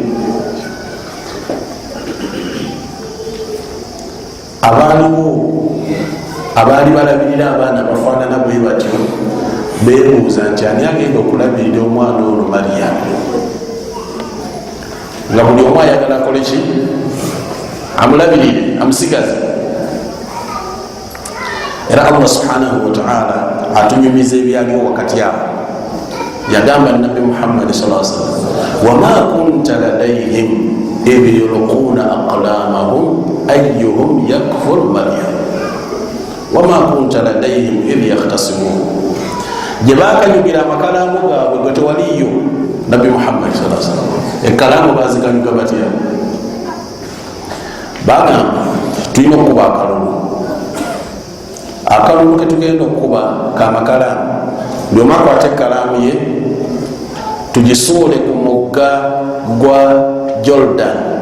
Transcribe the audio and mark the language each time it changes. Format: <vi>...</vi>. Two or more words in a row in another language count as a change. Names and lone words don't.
<lg>abaaliwo abaali balabirira abaana bafaanana bwe batyo beebuuza nti ani agenda okulabirira omwana ono Maryam, nga buli omu ayagala akole ki, amulabirire, amusigaze. Era Allah</lg> <ar>سبحانه وتعالى</ar> <lg>atunyumiza ebyaliwo wakati awo. Yagamba Nabbi Muhammad</lg> <ar>صلى الله عليه وسلم وما كنت لديهم إذ يلقون أقلامهم أيهم يكفل مريم وما كنت لديهم إذ يختصمون.</ar> <lg>Gye bakanyugira amakalamu gaabwe gwe tewaliyo Nabbi Muhammad</lg> <ar>صلى الله عليه وسلم,</ar> <lg>ekalamu bazikanyuga batya? Bagamba tulina okuba akalulu ketugenda okuba kamakalamu, buli omu akwata ekalamu ye tugisuule ku mugga gwa Jordan.</lg>